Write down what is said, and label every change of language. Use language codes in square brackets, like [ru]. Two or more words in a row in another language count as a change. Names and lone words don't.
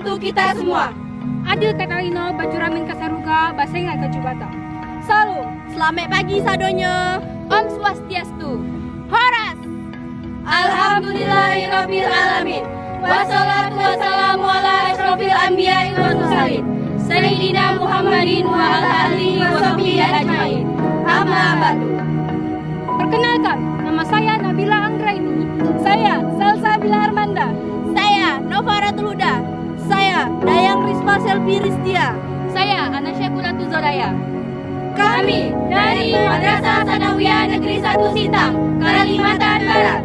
[id] kita semua. Adil Katalino, Bajuramin Kasaruga, Basenga Kajubata. Salam. Selamat pagi sadonyo. [sa] Om Swastiastu. [id] Horas. [ar] الحمد لله رب العالمين. والصلاة والسلام على أشرف الأنبياء والمرسلين. سيدنا محمد وعلى آله وصحبه أجمعين. أما بعد. [id] Perkenalkan, nama saya Nabila Anggraini. Saya Salsabila Armanda. Saya Nova Ratuluda. Saya Dayang Risma Selvi Ristia. Saya Anasya Kulatu Zoraya. Kami dari Madrasah Sanawiyah Negeri 1 Sintang, Kalimantan Barat.